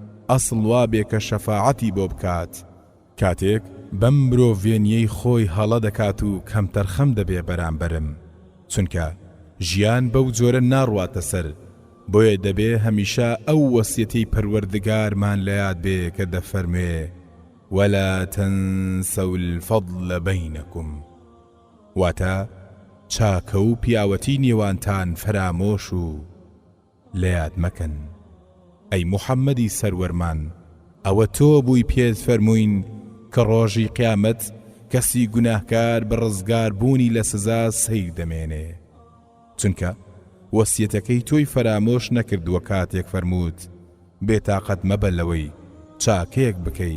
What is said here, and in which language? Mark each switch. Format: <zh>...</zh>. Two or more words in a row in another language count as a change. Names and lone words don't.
<ckb>ئەسڵ وابێ کە شەفاعەتی بۆ بکات کاتێک بەم مرۆڤێنیەی خۆی هەڵە دەکات و کەمتەرخەم دەبێ بەرامبەرم چونکە ژیان بەو جۆرە ناڕواتە سەر بۆیە دەبێ هەمیشە ئەو وەسیەتی پەروەردگارمان لە یاد بێ کە دەفەرمێ</ckb> <ar>ولا تنسوا الفضل بينكم</ar> <ckb>واتە چاکە و پیاوەتی نێوانتان فرامۆش و لە یاد مەکەن ئەی موحەممەدی سەروەرمان ئەوە تۆ بووی پێت فەرمووین کە ڕۆژی قیامەت کەسی گوناهکار بە ڕزگار بوونی لە سزا سەیر دەمێنێ چونکە وەسیەتەکەی تۆی فرامۆش نەکردووە کاتێک فەرمووت بێتاقەت مەبە لەوەی چاکەیەک بکەی</ckb>